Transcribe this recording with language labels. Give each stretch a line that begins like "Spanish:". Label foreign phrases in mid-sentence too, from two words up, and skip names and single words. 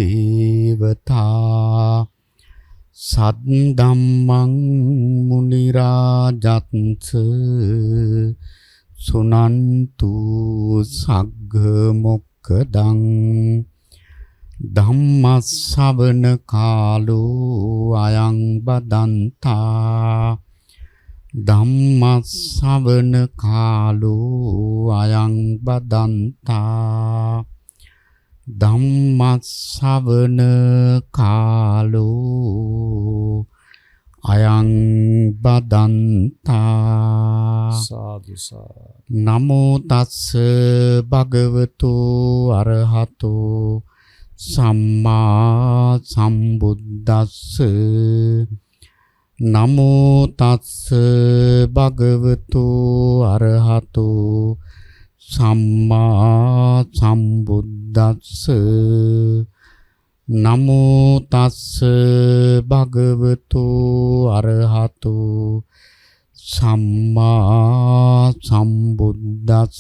Pali: දේවතා සද්දම්මං මුනි රාජත්ස සුනන්තු සග්ග මොක්ඛදං ධම්මස්සවන කාලෝ අයං බදන්තා ධම්මස්සවන කාලෝ අයං බදන්තා ධම්මස්සවන කාලෝ අයං බදන්තා සාදු සාදු. නමෝ තස්ස භගවතු අරහතෝ සම්මා සම්බුද්දස්ස නමෝ තස්ස භගවතු අරහතෝ සම්මා සම්බුද්දස්ස නමෝ තස්ස භගවතු අරහතෝ සම්මා සම්බුද්දස්ස